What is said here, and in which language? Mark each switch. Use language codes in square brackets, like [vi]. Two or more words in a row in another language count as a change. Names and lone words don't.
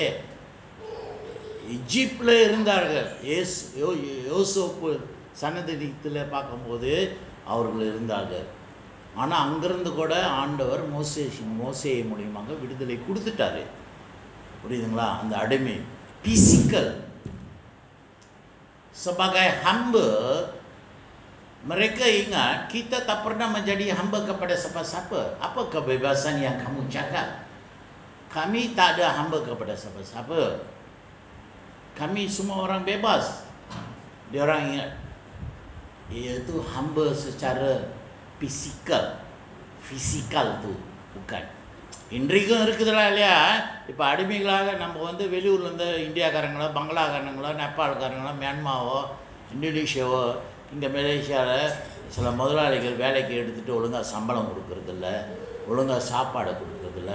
[ta] எஜிப்டில் இருந்தார்கள். யோசேப்பு சன்னதியில் பார்க்கும்போது அவர்கள் இருந்தார்கள். ஆனால் அங்கிருந்து கூட ஆண்டவர் மோசே மூலியமாக விடுதலை கொடுத்துட்டாரு. புரியுதுங்களா? அந்த அடிமை பிசிக்கல். [ms] Sebagai hamba, mereka ingat kita tak pernah menjadi hamba kepada siapa-siapa. Apa kebebasan yang kamu cakap? Kami tak ada hamba kepada siapa-siapa. Kami semua orang bebas. Dia orang ingat iaitu hamba secara fisikal tu bukan. [ta] இன்றைக்கும் இருக்குதுல இல்லையா? இப்போ அடிமைகளாக நம்ம வெளியூர்லேருந்து இந்தியாக்காரங்களோ, பங்களாக்காரங்களோ, நேபாளக்காரங்களோ, மியான்மாவோ, இந்தோனேஷியாவோ, இங்கே மலேசியாவில் சில முதலாளிகள் வேலைக்கு எடுத்துகிட்டு ஒழுங்காக சம்பளம் கொடுக்கறதில்ல, ஒழுங்காக சாப்பாடு கொடுக்கறதில்ல.